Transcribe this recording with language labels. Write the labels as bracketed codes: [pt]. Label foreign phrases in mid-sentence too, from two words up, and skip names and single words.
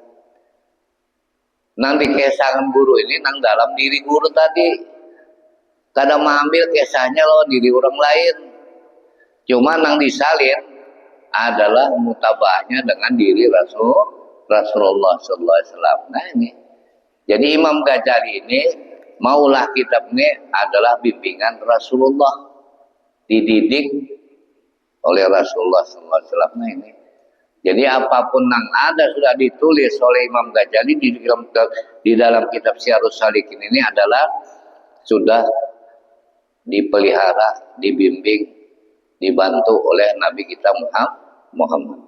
[bjn] Nang dikesahkan guru ini nang dalam diri guru tadi. Kadang mengambil kisahnya loh diri orang lain. Cuma nang disalin adalah mutabahnya dengan diri Rasulullah [ar] Sallallahu Alaihi Wasallam. [bjn] Nah ini. Jadi Imam Ghazali ini maulah kitab ini adalah bimbingan Rasulullah, dididik oleh Rasulullah [ar] Sallallahu Alaihi Wasallam. [bjn] Nah ini. [id] Jadi apapun yang ada sudah ditulis oleh Imam Ghazali di dalam kitab Syiarus Salikin ini adalah sudah dipelihara, dibimbing, dibantu oleh Nabi kita Muhammad.